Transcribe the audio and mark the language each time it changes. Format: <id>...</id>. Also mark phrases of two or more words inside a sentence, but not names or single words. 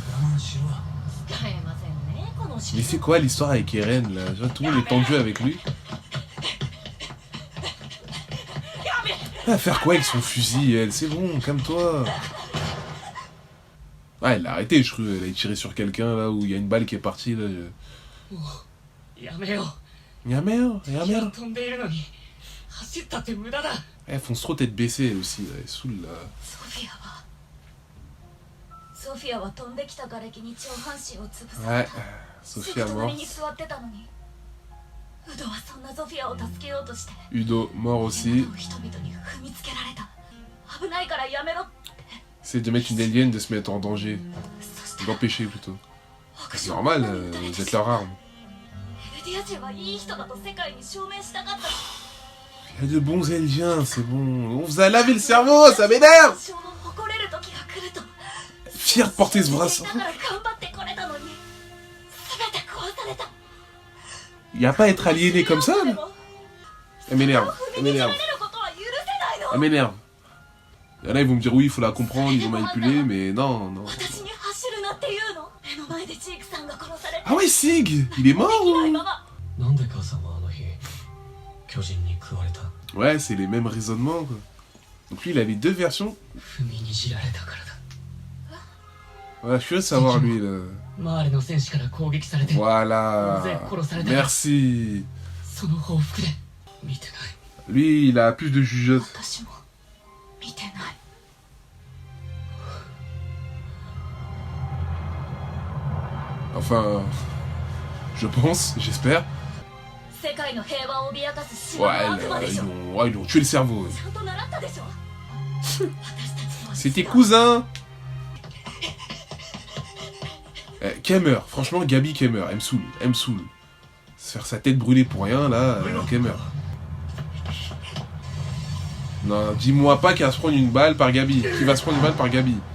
<fr>Mais c'est quoi l'histoire avec Eren là? Tout le monde est tendu avec lui. Elle va faire quoi avec son fusil, elle? C'est bon, calme-toi. Ah, elle l'a arrêté, je crois. Elle a tiré sur quelqu'un, là, où il y a une balle qui est partie, là.</fr> <ja>やめよ Yammer, う。 Yammer. 飛んでいるのに走ったって無駄だ。</ja> <fr>Elle fonce trop tête baissée, elle aussi, là. Elle saoule, là.</fr> <ja>ソフィアは飛んできた瓦礫に上半身を潰さ</ja> <fr>Ouais,</fr> <ja>れた。</ja> <fr>Sophia</fr> <ja>隣</ja> <fr>mort.</fr> <ja>に座ってたのに。ウドはそんなソフィアを助けようとして。</ja> <fr>Udo mort aussi.</fr> <ja>人々に踏みつけられた。危ないからやめろ。</ja> <fr>C'est de mettre une alien, de se mettre en danger.</fr> <ja>そして</ja> <fr>D'empêcher plutôt.</fr> <ja>北</ja> <fr>C'est</fr> <ja>上</ja> <fr>normal,</fr> <ja>の民に対</ja> <fr>vous</fr> <ja>し</ja> <fr>êtes leur arme.</fr> <ja>エルディア人はいい人だと世界に証明したかった。</ja> <fr>Il y a de bons Eldiens, c'est bon. On vous a lavé le cerveau, ça m'énerve.</fr> <ja>一生の誇れる時が来ると。</ja> <fr>Fier de porter ce</fr> <ja>だ</ja> <fr>bracelet.</fr> <ja>から頑張ってこれたのに。全て壊された。</ja> <fr>Y a pas à être aliéné comme ça, là. Elle m'énerve, elle</fr> <ja>踏みにじら</ja> <fr>m'énerve,</fr> <ja>れることは許せないの。</ja> <fr>elle m'énerve. Il y en a, ils vont me dire oui, il faut la comprendre, ils vont manipuler, mais non, non.</fr> <ja>私に走るなって言うの。目の前でジークさんが殺されて。</ja> <fr>Ah ouais, Sig, il est mort</fr> <ja>できない</ja> <fr>ou...</fr> <ja>まま。なんで母さんはあの日巨人に食われた？</ja> <fr>Ouais, c'est les mêmes raisonnements, quoi. Donc lui, il avait deux versions.</fr> <ja>踏みにじられたからだ。</ja> <fr>Ouais, je suis curieux de savoir, lui, là.</fr> <ja>周りの戦士から攻撃されて、</ja> <fr>Voilà. Merci.</fr> <ja>その報復で見てない。</ja> <fr>Lui, il a plus de jugeote.</fr> <ja>私も見てない。</ja> <fr>Enfin, je pense, j'espère.</fr> <ja>世界の平和を脅かす島</ja> <fr>Ouais,</fr> <ja>の悪魔でしょ。</ja> <fr>ouais, ils lui ont tué le cerveau.</fr> <ja>ちゃんと習ったでしょ。私たちとは</ja> <fr>C'est tes cousins. Kemmer, franchement, Gabi Kemmer, elle me saoule, elle me saoule. Se faire sa tête brûlée pour rien, là, Kemmer. Non, dis-moi pas qu'elle va se prendre une balle par Gabi. Qui va se prendre une balle par Gabi.</fr>